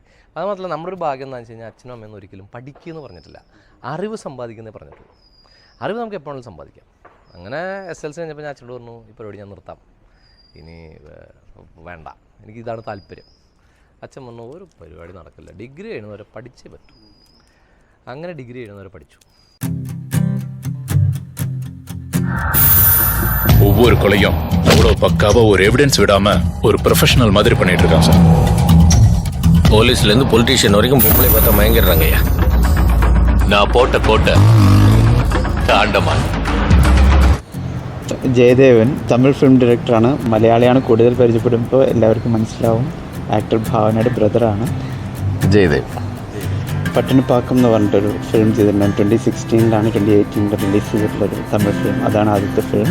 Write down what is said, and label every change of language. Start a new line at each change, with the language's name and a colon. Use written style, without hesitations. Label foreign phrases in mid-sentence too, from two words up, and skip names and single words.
Malayalam: അത് മാത്രമല്ല, നമ്മുടെ ഒരു ഭാഗ്യം എന്താണെന്ന് വെച്ച് കഴിഞ്ഞാൽ അച്ഛനും അമ്മയൊന്നും ഒരിക്കലും പഠിക്കുമെന്ന് പറഞ്ഞിട്ടില്ല, അറിവ് സമ്പാദിക്കുന്നേ പറഞ്ഞിട്ടുള്ളൂ. അറിവ് നമുക്ക് എപ്പോഴും സമ്പാദിക്കാം. അങ്ങനെ SLC കഴിഞ്ഞപ്പോൾ ഞാൻ അച്ഛനോട് പറഞ്ഞു ഈ പരിപാടി ഞാൻ നിർത്താം, ഇനി വേണ്ട, എനിക്കിതാണ് താല്പര്യം. അച്ഛൻ പറഞ്ഞു ഒരു പരിപാടി നടക്കില്ല, ഡിഗ്രി കഴിയുന്നവരെ പഠിച്ചേ പറ്റൂ. അങ്ങനെ ഡിഗ്രി കഴിയുന്നവരെ പഠിച്ചു.
Tamil: ஒவ்வொரு கொலையும் அவ்வளோ பக்காவா ஒரு எவிடன்ஸ் விடாம ஒரு ப்ரொஃபஷனல் மாதிரி பண்ணிட்டு இருக்கான் சார். போலீஸ்ல இருந்து பொலிட்டீஷியன் வரைக்கும் பொம்பளை பார்த்தா மயங்கிடுறாங்க ஐயா. நான் போட்ட கோட்டை தாண்டமான்.
Malayalam: ജയദേവൻ തമിഴ് ഫിലിം ഡയറക്ടറാണ്, മലയാളിയാണ്. കൂടുതൽ പരിചയപ്പെടുമ്പോൾ എല്ലാവർക്കും മനസ്സിലാവും. ആക്ടർ ഭാവനയുടെ ബ്രദറാണ് ജയദേവ്. പട്ടണപ്പാക്കം എന്ന് പറഞ്ഞിട്ടൊരു ഫിലിം ചെയ്തിട്ടുണ്ടായിരുന്നു. 2016 2018 റിലീസ് ചെയ്തിട്ടുള്ളൊരു തമിഴ് ഫിലിം. അതാണ് ആദ്യത്തെ ഫിലിം.